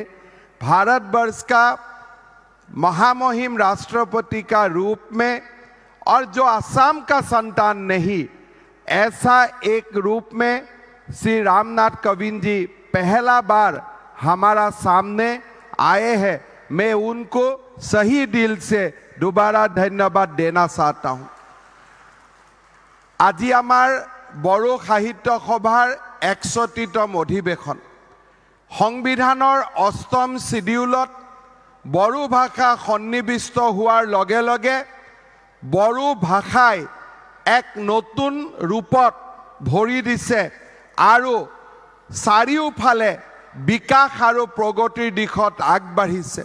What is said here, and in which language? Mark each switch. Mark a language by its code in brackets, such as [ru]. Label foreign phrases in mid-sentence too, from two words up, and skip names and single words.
[hi] भारतवर्ष का महामहिम राष्ट्रपति का रूप में और जो असम का संतान नहीं, ऐसा एक रूप में श्री रामनाथ कोविंद जी पहला बार हमारा सामने आए हैं। मैं उनको सही दिल से दोबारा धन्यवाद देना चाहता हूँ। [as] আজি আমাৰ বড়ো সাহিত্য সভাৰ 61তম অধিৱেশন। সংবিধানৰ 8ম শিডিউলত বড়ো ভাষা সন্নিৱিষ্ট হোৱাৰ লগে লগে বড়ো ভাষাই এক নতুন ৰূপত ভৰি দিছে আৰু চাৰিওফালে বিকাশ আৰু প্ৰগতিৰ দিশত আগবাঢ়িছে।